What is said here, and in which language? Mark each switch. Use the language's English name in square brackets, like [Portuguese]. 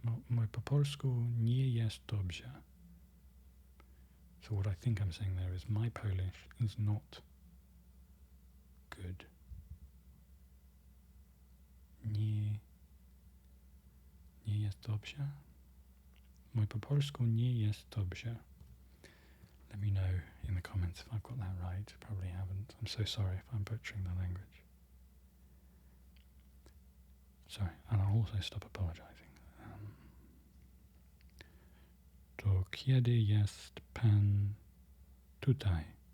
[Polish] Mój po polsku nie jest dobrze. [English] So what I think I'm saying there is my Polish is not good. [Polish] Nie jest dobrze. Mój po polsku nie jest dobrze. [English] Let me know in the comments if I've got that right. Probably haven't. I'm so sorry if I'm butchering the language. Sorry, and I'll also stop apologising. [Polish] To kiedy jest pan tutaj?